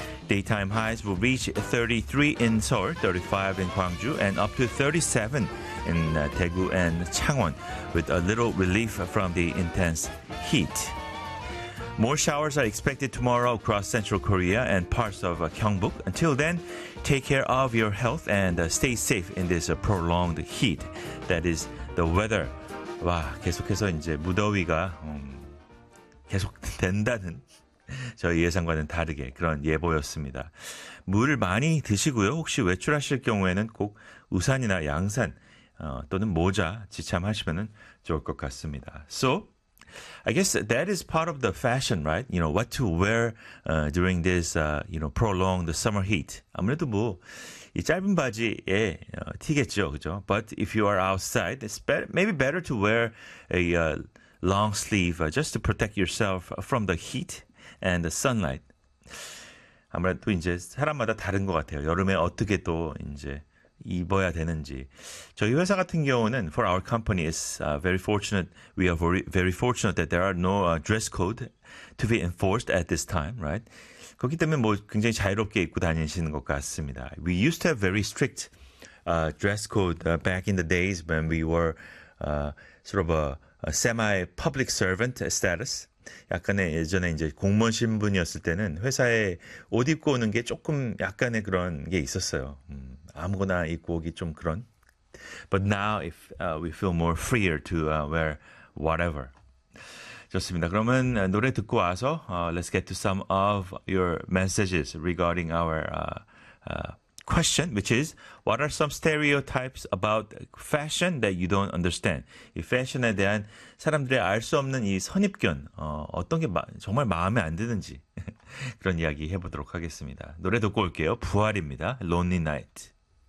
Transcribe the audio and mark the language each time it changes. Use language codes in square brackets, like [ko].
[en] Daytime highs will reach 33 in Seoul, 35 in Gwangju, and up to 37 in Daegu and Changwon, with a little relief from the intense heat. More showers are expected tomorrow across Central Korea and parts of Gyeongbuk. Until then, take care of your health and stay safe in this prolonged heat. That is the weather. [ko] 와, 계속해서 이제 무더위가 계속 된다는 저희 예상과는 다르게 그런 예보였습니다. 물을 많이 드시고요. 혹시 외출하실 경우에는 꼭 우산이나 양산 또는 모자 지참하시면 좋을 것 같습니다. [en] So, I guess that is part of the fashion, right? You know, what to wear during this, you know, prolonged summer heat. [ko] 아무래도 뭐 이 짧은 바지에 티겠죠, 그죠? [en] But if you are outside, it's maybe better to wear a long sleeve just to protect yourself from the heat and the sunlight. [ko] 아무래도 이제 사람마다 다른 것 같아요. 여름에 어떻게 또 이제 입어야 되는지. 저희 회사 같은 경우는 [en] for our company is very fortunate. We are very fortunate that there are no dress code to be enforced at this time, right? [ko] 그렇기 때문에 뭐 굉장히 자유롭게 입고 다니시는 것 같습니다. [en] We used to have very strict dress code back in the days when we were sort of a semi-public servant status. [ko] 약간의 예전에 이제 공무원 신분이었을 때는 회사에 옷 입고 오는 게 조금 약간의 그런 게 있었어요. 아무거나 입고 오기 좀 그런. [en] But now if we feel more freer to wear whatever. [ko] 좋습니다. 그러면 노래 듣고 와서 [en] let's get to some of your messages regarding our question, which is what are some stereotypes about fashion that you don't understand? [ko] 이 패션에 대한 사람들의 알 수 없는 이 선입견, 어떤 게 정말 마음에 안 드는지 그런 이야기 해보도록 하겠습니다. 노래 듣고 올게요. 부활입니다. Lonely Night.